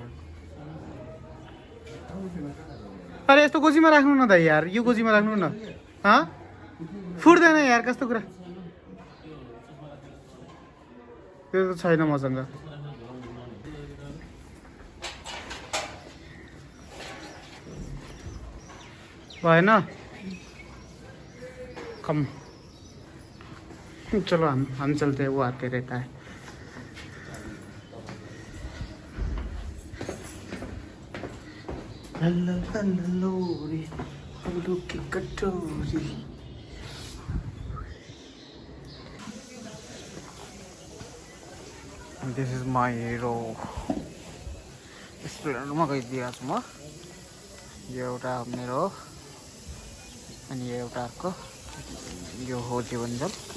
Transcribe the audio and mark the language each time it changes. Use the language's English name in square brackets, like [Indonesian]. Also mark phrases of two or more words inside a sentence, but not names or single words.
[Nepali] अरे यस्तो गोजीमा राख्नु न दाइ यार, यो गोजीमा राख्नु न। फुट्दैन यार, कस्तो कुरा। त्यो त छैन मसँग। भएन? [Hindi] कम चलो हम चलते हैं, वो आते रहता है। लोरी फूलों की कटोरी। [English] this is my hero. [Nepali] स्प्लेन्डरमा गइदिएको छु म। यो एउटा मेरो, अनि यो एउटा अर्को। यो हो जीवनजल।